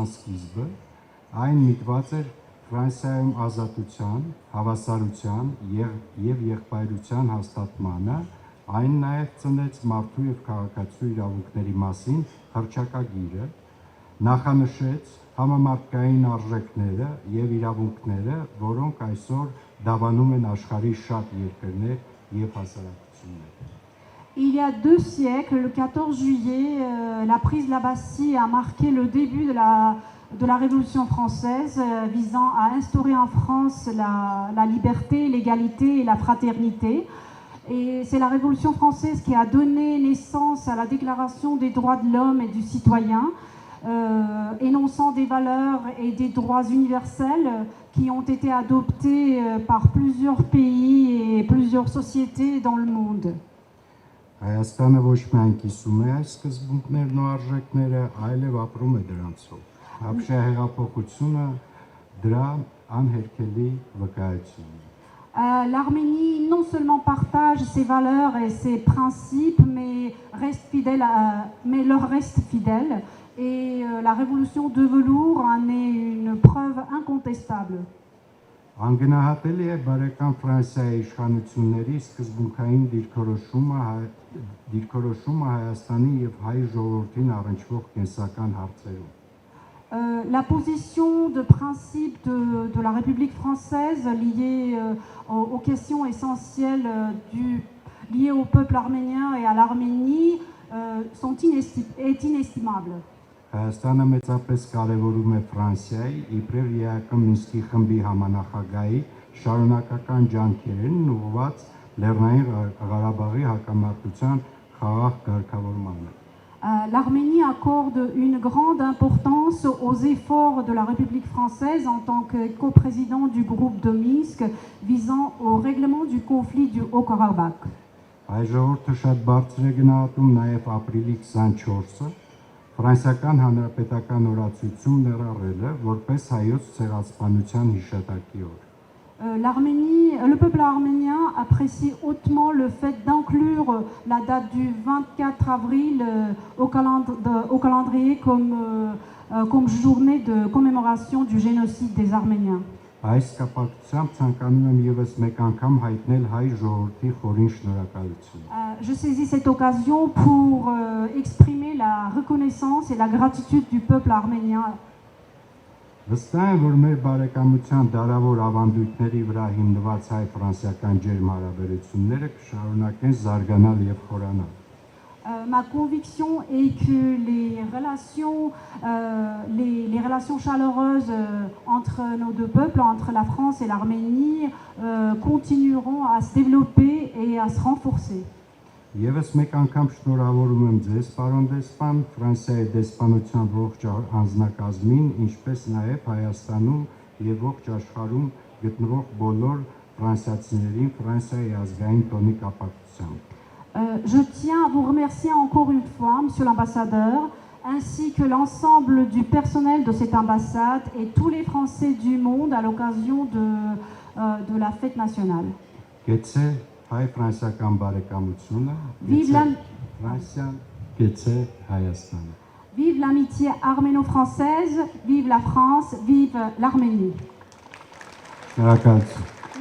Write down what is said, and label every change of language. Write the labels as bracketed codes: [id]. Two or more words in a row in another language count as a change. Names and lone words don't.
[hy] սկիզբը, այն միտված էր Ֆրանսիայում ազատության, հավասարության եւ եղբայրության հաստատմանը, այն նաեւ ծնեց մարդու եւ քաղաքացու իրավունքների մասին հռչակագիրը, նախանշեց համամարտկային արժեքները եւ իրավունքները, որոնք այսօր դավանում են աշխարհի շատ երկրներ եւ հասարակություններ։ [fr] Il y a 2 siècles, le 14 juillet, la prise de la Bastille a marqué le début de la Révolution française visant à instaurer en France la liberté, l'égalité et la fraternité. Et c'est la Révolution française qui a donné naissance à la Déclaration des droits de l'homme et du citoyen, énonçant des valeurs et des droits universels qui ont été adoptés par plusieurs pays et plusieurs sociétés dans le monde. [hy] Հայաստանը ոչ միայն կիսում է այս սկզբունքներն ու արժեքները, այլև ապրում է դրանցով։ Ապշա հեղափոխությունը դրա anherkeli վկայությունն է։ [fr] L'Arménie non seulement partage ses valeurs et ses principes, mais leur reste fidèle. Et la révolution de velours en est une preuve incontestable. [hy] Անգնահատելի է բարեկամ Ֆրանսիայի իշխանությունների սկզբունքային դիրքորոշումը Հայաստանի եւ հայ ժողովրդին առնչվող կենսական հարցերում։ [fr] La position de principe de la République française liée aux questions essentielles liées au peuple arménien et à l'Arménie est inestimable. [hy] Հայաստանը մեծապես կարևորում է Ֆրանսիայի իբրև ԵԱԿ Մինսկի խմբի համանախագահի շարունակական ջանքերն ուղղված Լեռնային Ղարաբաղի հակամարտության խաղաղ կարգավորմանը։ [fr] L'Arménie accorde une grande importance aux efforts de la République française en tant que coprésident du groupe de Minsk visant au règlement du conflit du Haut-Karabakh. [hy] Այս ժողովուրդը շատ բարձր է գնահատում նաև ապրիլի 24-ը Ֆրանսիական Հանրապետական օրացույցում ներառելը որպես հայոց ցեղասպանության հիշատակի օր։ [fr] Le peuple arménien apprécie hautement le fait d'inclure la date du 24 avril au calendrier comme journée de commémoration du génocide des Arméniens. [hy] Այս կապակցությամբ ցանկանում եմ ևս մեկ անգամ հայտնել հայ ժողովրդի խորին շնորհակալություն։ [fr] Je saisis cette occasion pour exprimer la reconnaissance et la gratitude du peuple arménien. [hy] Վստահ եմ, որ մեր բարեկամության դարավոր ավանդույթների վրա հիմնված հայ-ֆրանսիական ջերմ հարաբերությունները կշարունակեն զարգանալ եւ խորանալ։ [fr] Ma conviction est que les relations chaleureuses entre nos deux peuples, entre la France et l'Arménie, continueront à se développer et à se renforcer. [hy] Եվս մեկ անգամ շնորհավորում եմ ձեզ, պարոն դեսպան, Ֆրանսիայի դեսպանության ողջ անձնակազմին, ինչպես նաև Հայաստանում եւ ողջ աշխարհում գտնվող բոլոր ֆրանսիացիներին Ֆրանսիայի ազգային տոնի կապակցությամբ։ [fr] Je tiens à vous remercier encore une fois, Monsieur l'ambassadeur, ainsi que l'ensemble du personnel de cette ambassade et tous les Français du monde à l'occasion de la fête nationale. [hy] Գեցե հայ-ֆրանսիական բարեկամությունը, Ֆրանսիան, գեցե Հայաստանը։ [fr] Vive l'amitié arméno-française, vive la France, vive l'Arménie. [hy] Շնորհակալություն։